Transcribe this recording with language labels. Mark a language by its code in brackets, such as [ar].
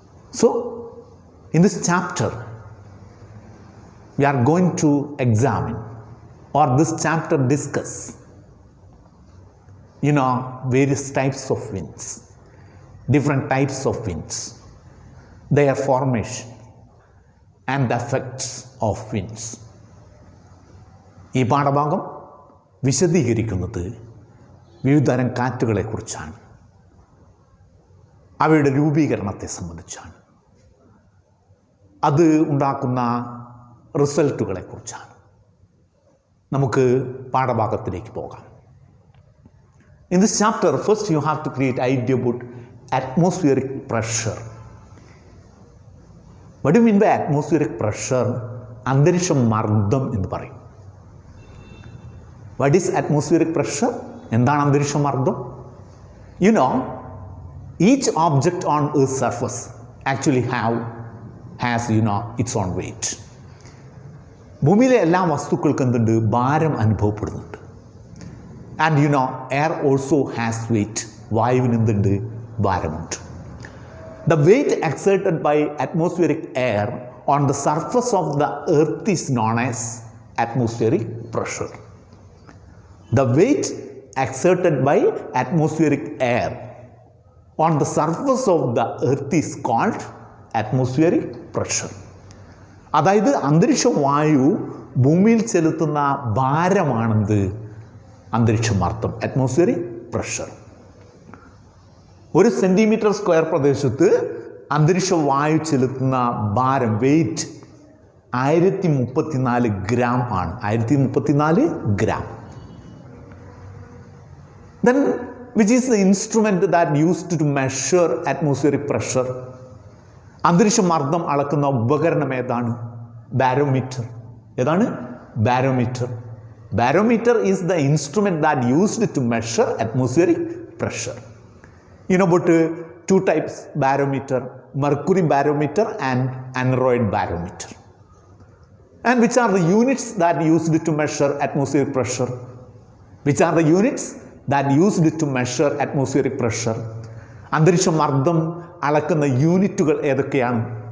[en] So, in this chapter, we are going to examine, or this chapter discuss, various types of winds, different types of winds, their formation, and the effects of winds. [ml] ഈ പാഠഭാഗം വിശദീകരിക്കുന്നത് വിവിധതരം കാറ്റുകളെക്കുറിച്ചാണ്, അവയുടെ രൂപീകരണത്തെ സംബന്ധിച്ചാണ്, അത് ഉണ്ടാക്കുന്ന റിസൾട്ടുകളെക്കുറിച്ചാണ്. നമുക്ക് പാഠഭാഗത്തിലേക്ക് പോകാം. [en] In this chapter, first you have to create idea about atmospheric pressure. What do you mean by atmospheric pressure? [ml] അന്തരീക്ഷ മർദ്ദം എന്ന് പറയും. [en] What is atmospheric pressure? [ml] എന്താണ് അന്തരീക്ഷ മർദ്ദം? [en] Each object on Earth's surface actually has its own weight. ഭൂമിയിലെ എല്ലാ വസ്തുക്കൾക്കും എന്തുണ്ട്? [ml] ഭാരം അനുഭവപ്പെടുന്നുണ്ട്. [en] And air also has weight. [ml] വായുവിന് എന്തുണ്ട്? ഭാരമുണ്ട്. [en] The weight exerted by atmospheric air on the surface of the earth is known as atmospheric pressure. The weight exerted by atmospheric air on the surface of the earth is called atmospheric pressure. [ml] അതായത് അന്തരീക്ഷ വായു ഭൂമിയിൽ ചെലുത്തുന്ന ഭാരമാണെന്ത്? അന്തരീക്ഷ മർദ്ദം, atmospheric pressure. 1 centimetre square പ്രദേശത്ത് അന്തരീക്ഷ വായു ചെലുത്തുന്ന ഭാരം, വെയിറ്റ് 1034 ഗ്രാം ആണ്. 1034 gram. [en] Then, which is the instrument that used to measure atmospheric pressure? [ml] അന്തരീക്ഷ മർദ്ദം അളക്കുന്ന ഉപകരണം ഏതാണ്? ബാരോമീറ്റർ. ഏതാണ്? Barometer. [en] Barometer is the instrument that used to measure atmospheric pressure. About two types barometer, mercury barometer and aneroid barometer. And which are the units that used to measure atmospheric pressure? Which are the units that used to measure atmospheric pressure? [ml] അന്തരീക്ഷ മർദ്ദം അളക്കുന്ന യൂണിറ്റുകൾ ഏതൊക്കെയാണ്?